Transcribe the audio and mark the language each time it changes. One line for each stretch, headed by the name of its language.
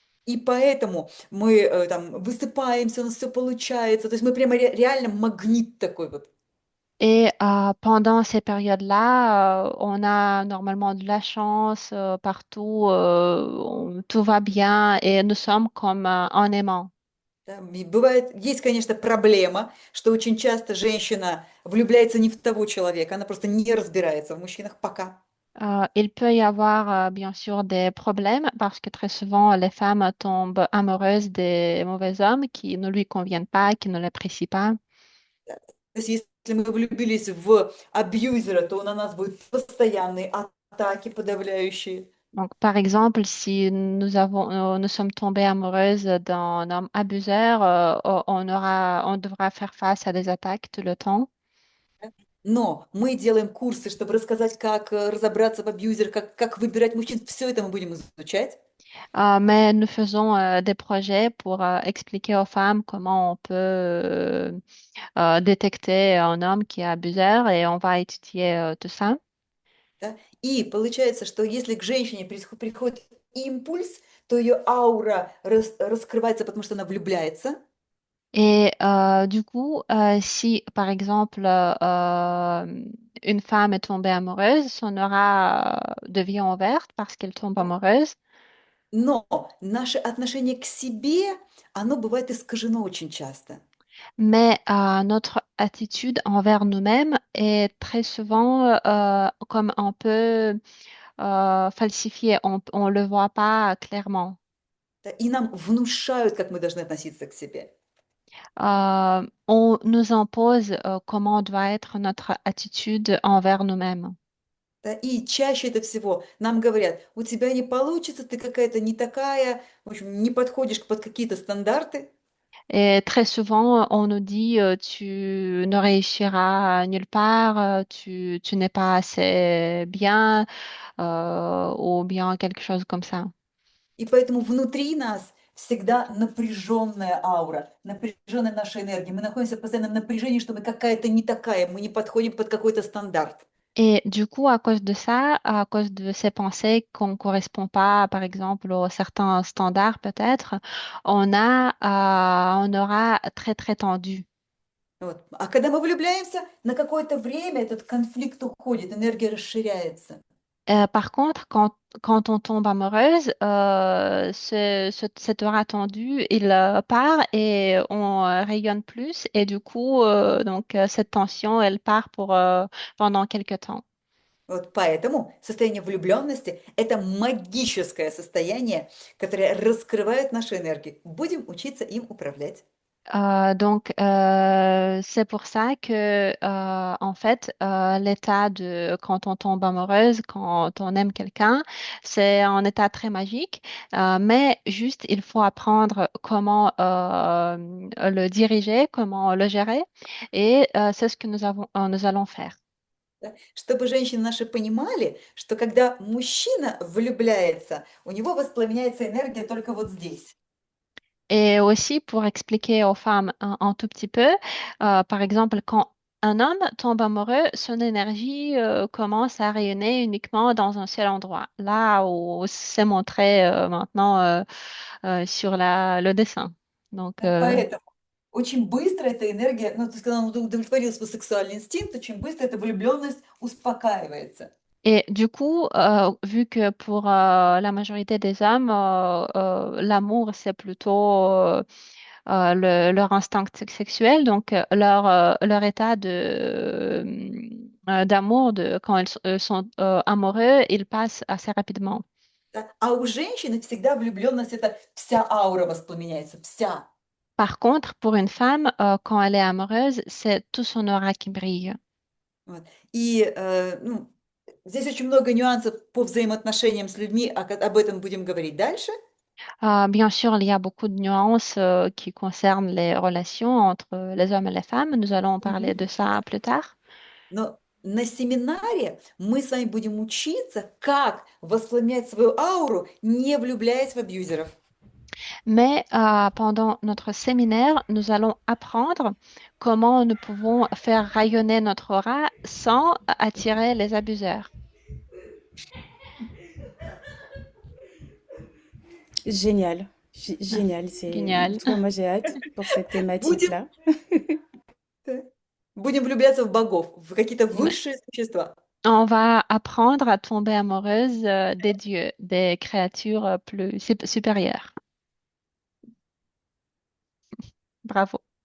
Russian: И поэтому мы там высыпаемся, у нас все получается. То есть мы прямо реально магнит такой вот.
French: Et pendant ces périodes-là, on a normalement de la chance partout, tout va bien et nous sommes comme un aimant.
Russian: Да, и бывает, есть, конечно, проблема, что очень часто женщина влюбляется не в того человека, она просто не разбирается в мужчинах пока.
French: Il peut y avoir bien sûr des problèmes parce que très souvent les femmes tombent amoureuses des mauvais hommes qui ne lui conviennent pas, qui ne l'apprécient pas.
Russian: Да. То есть если мы влюбились в абьюзера, то на нас будут постоянные атаки подавляющие.
French: Donc, par exemple, si nous sommes tombés amoureuses d'un homme abuseur, on devra faire face à des attaques tout le temps.
Russian: Но мы делаем курсы, чтобы рассказать, как разобраться в абьюзере, как выбирать мужчин. Все это мы будем изучать.
French: Mais nous faisons des projets pour expliquer aux femmes comment on peut détecter un homme qui est abuseur et on va étudier tout ça.
Russian: Да? И получается, что если к женщине приходит импульс, то ее аура раскрывается, потому что она влюбляется.
French: Et du coup, si par exemple une femme est tombée amoureuse, son aura devient ouverte parce qu'elle tombe amoureuse.
Russian: Но наше отношение к себе, оно бывает искажено очень часто.
French: Mais notre attitude envers nous-mêmes est très souvent comme un peu falsifiée. On ne le voit pas clairement.
Russian: Да, и нам внушают, как мы должны относиться к себе.
French: On nous impose comment doit être notre attitude envers nous-mêmes.
Russian: Да, и чаще это всего нам говорят, у тебя не получится, ты какая-то не такая, в общем, не подходишь под какие-то стандарты.
French: Et très souvent, on nous dit tu ne réussiras nulle part, tu n'es pas assez bien ou bien quelque chose comme ça.
Russian: И поэтому внутри нас всегда напряженная аура, напряженная наша энергия. Мы находимся в постоянном напряжении, что мы какая-то не такая, мы не подходим под какой-то стандарт.
French: Et du coup, à cause de ça, à cause de ces pensées qu'on ne correspond pas, par exemple, à certains standards peut-être, on aura très, très tendu.
Russian: Вот. А когда мы влюбляемся, на какое-то время этот конфликт уходит, энергия расширяется.
French: Par contre, quand on tombe amoureuse, cet aura tendu, il part et on rayonne plus. Et du coup, cette tension, elle part pendant quelques temps.
Russian: Вот поэтому состояние влюбленности– это магическое состояние, которое раскрывает нашу энергию. Будем учиться им управлять.
French: C'est pour ça que, en fait, l'état de quand on tombe amoureuse, quand on aime quelqu'un, c'est un état très magique, mais juste il faut apprendre comment le diriger, comment le gérer, et c'est ce que nous allons faire.
Russian: Да? Чтобы женщины наши понимали, что когда мужчина влюбляется, у него воспламеняется энергия только вот здесь.
French: Et aussi pour expliquer aux femmes un tout petit peu, par exemple, quand un homme tombe amoureux, son énergie commence à rayonner uniquement dans un seul endroit, là où c'est montré maintenant sur le dessin. Donc,
Russian: Да? Поэтому очень быстро эта энергия, ну, то есть, когда он удовлетворил свой сексуальный инстинкт, очень быстро эта влюбленность успокаивается.
French: et du coup, vu que pour la majorité des hommes, l'amour, c'est plutôt leur instinct sexuel, donc leur état d'amour, quand sont amoureux, il passe assez rapidement.
Russian: Да? А у женщины всегда влюбленность– это вся аура воспламеняется, вся.
French: Par contre, pour une femme, quand elle est amoureuse, c'est tout son aura qui brille.
Russian: Вот. И ну, здесь очень много нюансов по взаимоотношениям с людьми, об этом будем говорить дальше.
French: Bien sûr, il y a beaucoup de nuances qui concernent les relations entre les hommes et les femmes. Nous allons parler Мгм. de ça plus tard.
Russian: Но на семинаре мы с вами будем учиться, как воспламенять свою ауру, не влюбляясь в абьюзеров.
French: Mais pendant notre séminaire, nous allons apprendre comment nous pouvons faire rayonner notre aura sans attirer les abuseurs. Génial, Ah, génial. En génial. tout cas, moi j'ai hâte pour cette
Russian: Будем,
French: thématique-là.
Russian: будем влюбляться в богов, в какие-то высшие существа.
French: On va apprendre à tomber amoureuse des dieux, des créatures plus supérieures. Bravo.